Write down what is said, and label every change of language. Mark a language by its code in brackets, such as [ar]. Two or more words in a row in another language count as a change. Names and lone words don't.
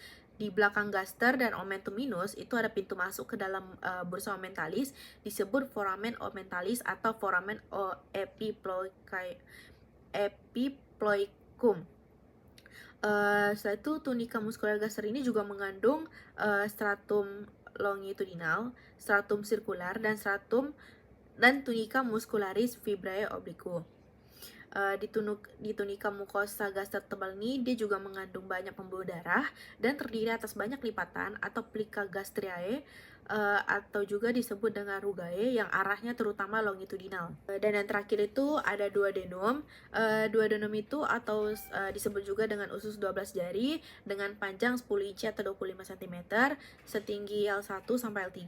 [id] Di belakang gaster dan [la] omentum minus [id] itu ada pintu masuk ke dalam [la] bursa omentalis, [id] disebut [la] foramen omentalis [id] atau [la] foramen epiploicum. [id] Setelah itu [la] tunica muscular gaster [id] ini juga mengandung [la] stratum longitudinal, stratum sirkular, [id] dan [la] tunica muscularis fibrae obliquo. [id] Di [la] tunica mucosa gaster [id] tebal ini dia juga mengandung banyak pembuluh darah dan terdiri atas banyak lipatan atau [la] plica gastriae [id] atau juga disebut dengan rugae yang arahnya terutama longitudinal. Dan yang terakhir itu ada duodenum. Duodenum itu atau disebut juga dengan usus 12 jari dengan panjang 10 inci atau 25 cm, setinggi L1 sampai L3.